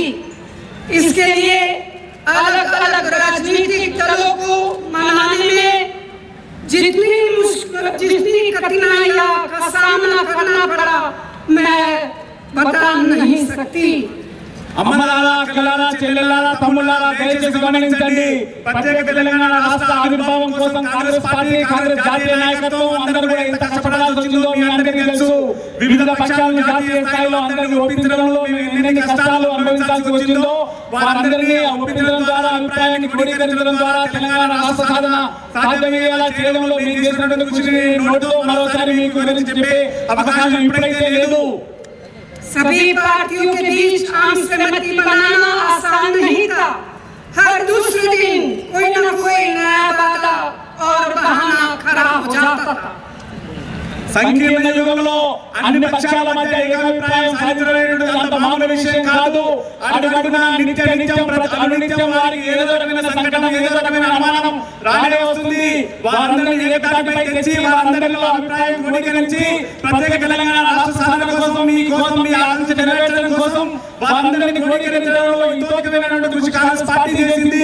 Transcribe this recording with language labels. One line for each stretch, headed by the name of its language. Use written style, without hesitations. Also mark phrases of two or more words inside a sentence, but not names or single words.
Hindi: इसके लिए अलग अलग राजनीतिक दलों को मनाने में जितनी कठिनाइयों का सामना करना पड़ा मैं बता नहीं सकती.
Telugu: అమ్మలారా, అక్కలారా, చెల్లెలారా, తమ్ముళ్ళారా, దయచేసి గమనించండి. ప్రత్యేక తెలంగాణ రాష్ట్ర ఆవిర్భావం కోసం కాంగ్రెస్ పార్టీ, కాంగ్రెస్ జాతీయ నాయకత్వం అందరూ కూడా ఎంత కష్టపడాల్సి వచ్చిందో మీ అందరికీ తెలుసు. వివిధ పక్షాలను జాతీయ స్థాయిలో అందరినీ ఒప్పించడంలో ఎన్ని కష్టాలు అనుభవించాల్సి వచ్చిందో వారందరినీ ఒప్పించడం ద్వారా, అభిప్రాయాన్ని క్రోడీకరించడం ద్వారా తెలంగాణ రాష్ట్ర సాధన సాధ్యమయ్యేలా చేయడంలో మీరు చేసినటువంటి కృషిని నోటితో మరోసారి మీకు వివరించి చెప్పే అవకాశం ఇప్పుడైతే లేదు.
Hindi: सभी पार्टियों के बीच आम से प्रगति बनाना आसान नहीं था। हर दूसरे दिन कोई न कोई नया वादा और बहाना खड़ा हो जाता था।
Telugu: సంకీర్ణ యుగంలో అన్ని పక్షాల మధ్య ఏకాభిప్రాయం సాధించడం అంత మామూలు విషయం కాదు. అడుగడుగునా నిత్యం వారికి ఏదో రకమైన సంకటం, ఏదో రకమైన అవమానం రానే వస్తుంది. వారందరినీ ఏకతాటిపై తెచ్చి వారందరిలో అభిప్రాయం క్రోడీకరించి ప్రత్యేక తెలంగాణ రాష్ట్ర సాధన కోసం, మీ ఆశ నెరవేర్చడం కోసం వారందరినీ క్రోడీకరించడంలో ఇంతోకమైన కృషి కాంగ్రెస్ పార్టీ చేసింది.